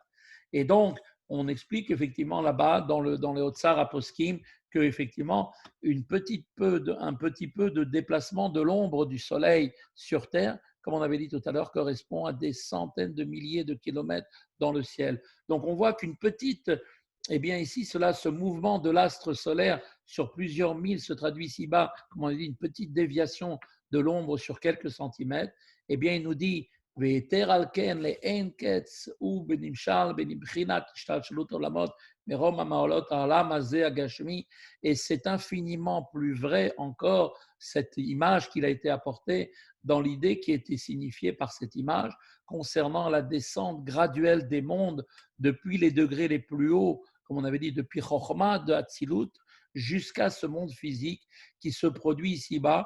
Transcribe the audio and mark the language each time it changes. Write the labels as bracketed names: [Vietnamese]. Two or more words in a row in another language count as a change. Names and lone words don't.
[French] Et donc, on explique effectivement là-bas, dans le Haut-Tsar à Poskim, que effectivement, un petit peu de déplacement de l'ombre du Soleil sur Terre, comme on avait dit tout à l'heure, correspond à des centaines de milliers de kilomètres dans le ciel. Donc on voit qu'une petite, eh bien ici, ce mouvement de l'astre solaire sur plusieurs milles se traduit ici-bas, comme on a dit, une petite déviation de l'ombre sur quelques centimètres. Eh bien, il nous dit [Hebrew] ויתר על כן לאין קץ הוא בנמשל בנבחינת השתלשלות עולמות מרום המעלות העולם הזה הגשמי, [French] et c'est infiniment plus vrai encore cette image qu'il a été apportée dans l'idée qui a été signifiée par cette image concernant la descente graduelle des mondes depuis les degrés les plus hauts, comme on avait dit, depuis Chochma de Hatzilut jusqu'à ce monde physique qui se produit ici-bas.